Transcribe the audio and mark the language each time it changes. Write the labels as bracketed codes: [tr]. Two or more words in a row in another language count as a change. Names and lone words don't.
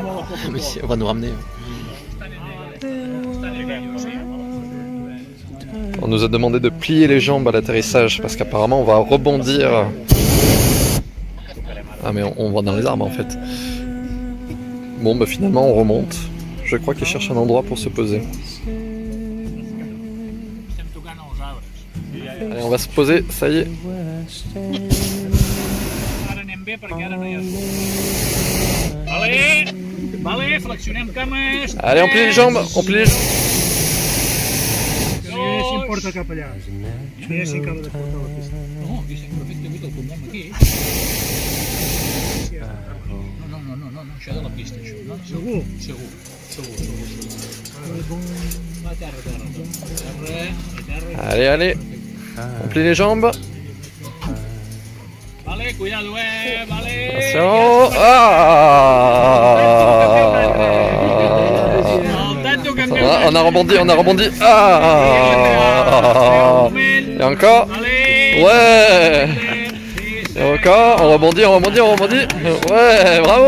[fr] Mais si, on va nous ramener. On nous a demandé de plier les jambes à l'atterrissage parce qu'apparemment on va rebondir. Ah mais on va dans les arbres en fait. Bon bah finalement on remonte. Je crois qu'ils cherchent un endroit pour se poser. Allez, on va se poser, ça y est. [ca] Ara anem bé perquè ara no hi ha sol. Vale, flexionem cames. [fr] Allez, on plie les jambes, on plie les jambes. [ca] Si em porta cap allà. Mira si acaba de portar la pista. No, aquí estem perfectament el portem aquí. No, això de la pista, això. Segur? Segur. Va a terra. [fr] Allez, on plie les jambes. [es] Vale, cuidado, vale. [fr] Attention. On a rebondi. Et encore. Ouais. Et encore, on rebondit. Ouais, bravo.